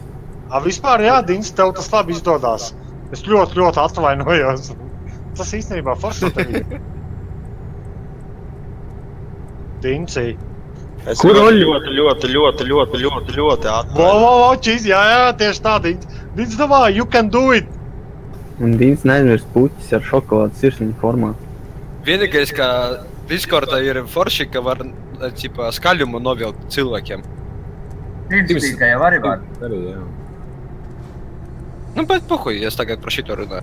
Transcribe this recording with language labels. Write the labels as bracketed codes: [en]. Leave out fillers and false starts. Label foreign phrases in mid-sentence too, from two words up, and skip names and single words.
[lv] Vispār, jā, Dīns, tev tas labi izdodās. Es ļoti atvainojos. Tas īstenībā forši tevi. Dīncī. Es Kur ļoti Vo, čīs, jā, tieši tā, Dīns. Dīns, davā, [en] you can do it. [lv] Un Dīns neaizmirst puķes ar šokolādes sirsniņu formā. Vienīgais, ka Discordā ir forši, ka var ķipa, skaļumu novilkt cilvēkiem. Timstīka jau arī var. Arī, jā. Nu, bet pohuj, es tagad par šito runāju.